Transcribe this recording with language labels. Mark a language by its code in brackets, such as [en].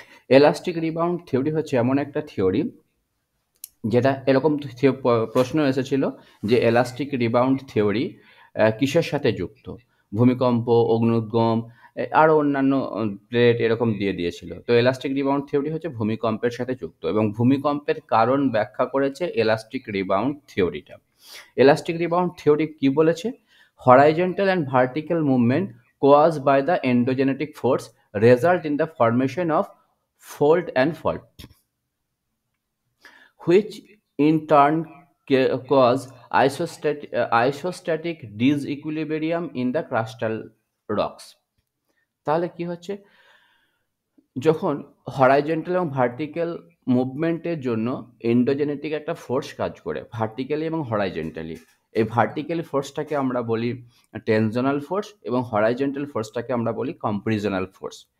[bn] Elastic rebound theory হচ্ছে এমন একটা থিওরি যেটা এরকম প্রশ্ন এসেছিল যে এলাস্টিক রিবাউন্ড থিওরি কিসের সাথে যুক্ত? ভূমিকম্প, অগ্ন্যুৎগম, আরও অন্যান্য প্লেট এরকম দিয়ে দিয়েছিল। তো এলাস্টিক রিবাউন্ড থিওরি হচ্ছে ভূমিকম্পের সাথে যুক্ত এবং ভূমিকম্পের কারণ ব্যাখ্যা করেছে এলাস্টিক রিবাউন্ড থিওরিটা। এলাস্টিক রিবাউন্ড থিওরি কি বলেছে? [en] Horizontal and vertical movement caused by the endogenetic force result in the formation of fold and fault, which in turn cause isostatic disequilibrium in the crustal rocks. [bn] তাহলে কি হচ্ছে? যখন horizontal এবং vertical মুভমেন্টের জন্য এন্ডোজেনেটিক একটা force কাজ করে ভার্টিক্যালি এবং হরাইজন্টালি। এই ভার্টিক্যালি ফোর্সটাকে আমরা বলি টেনশনাল ফোর্স এবং হরাইজন্টাল ফোর্সটাকে আমরা বলি কম্প্রেশনাল ফোর্স।